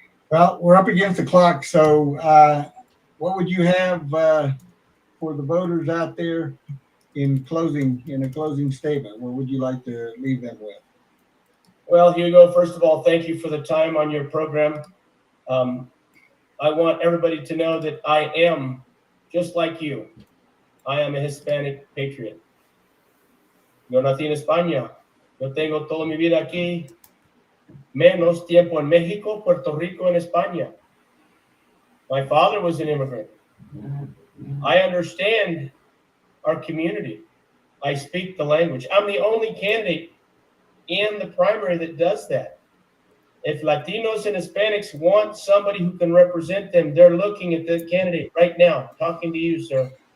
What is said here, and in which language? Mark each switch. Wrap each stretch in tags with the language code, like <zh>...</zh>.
<en>Well, we're up against the clock, so what would you have for the voters out there in a closing statement? What would you like to leave them with? Well, Hugo, first of all, thank you for the time on your program. I want everybody to know that I am just like you. I am a Hispanic patriot.</en> <es>Yo nací en España. Yo tengo toda mi vida aquí. Menos tiempo en México, Puerto Rico, and España.</es> <en>My father was an immigrant. I understand our community. I speak the language. I'm the only candidate in the primary that does that. If Latinos and Hispanics want somebody who can represent them, they're looking at the candidate right now, talking to you, sir.</en>